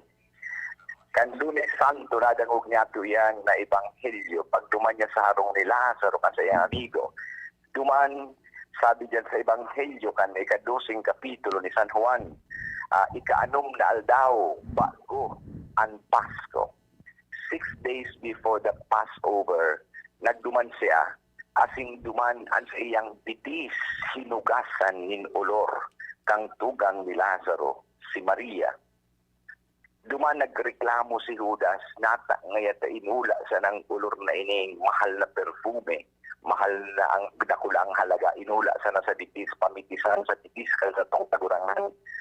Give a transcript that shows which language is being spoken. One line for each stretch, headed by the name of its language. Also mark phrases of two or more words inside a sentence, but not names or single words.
Bikol: Kan Lunes Santo nadangog niya ito yan na Ebanghelyo pag duman niya sa harong ni Lazaro kan sa iyang amigo. Duman, sabi diyan sa Ebanghelyo kan ikadosing kapitulo ni San Juan, ikaanom na aldaw bago ang Pasko.
English: 6 days before the Passover,
Bikol: nagduman siya, asing duman ang sa iyang bitis, hinugasan nin olor, kang tugang ni Lazaro, si Maria. Duman nagreklamo si Judas, nata ngayat inula sa ng olor na ining mahal na perfume, mahal na ang dakulang halaga, inula sa nasa bitis, pamitisan sa bitis kal sa tong tagurangan.